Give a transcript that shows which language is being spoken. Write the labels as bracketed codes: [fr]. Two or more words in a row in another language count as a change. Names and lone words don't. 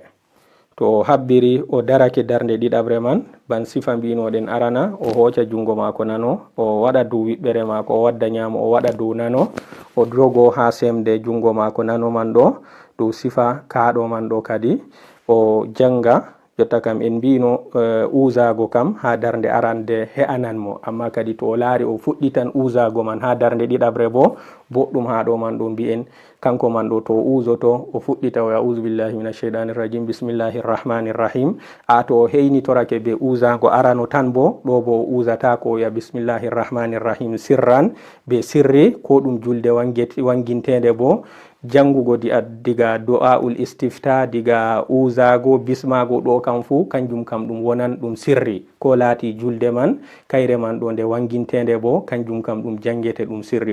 [ff] To o habbiri o darake darnde ɗiɗabre man ban sifa mbinoɗen arana o hoca jungo mako nano o waɗa dow wiɓɓere mako o wadda nyamo o waɗa dow nano o jogo ha semde jungo mako nano man ɗo dow sifa kaɗo man ɗo kadi o janga. Jotta kam en mbino uzago kam ha darnde arande he'anan mo, amma kadi to o laari o fuɗɗitan uzago man ha darnde ɗiɗabre bo boɗɗum ha ɗo man ɗo mbi'en kanko man ɗo to o uzoto o fuɗɗita o [ar] أعوذ بالله من الشيطان الرجيم بسم الله الرحمن الرحيم. [ff] To o heynitorake be uzago arano tan bo ɗo bo o uzata ko o ya [ar] بسم الله الرحمن الرحيم [ff] sirran be sirri ko ɗum julde wangintede bo jangugo diga [ar] دعاء الاستفتاح [ff] diga uzago bismago ɗo kam fu kanjum kam ɗum wonan ɗum sirri ko laati julde man kayre man ɗo nde wangintede bo kanjum kam ɗum jangete ɗum sirri.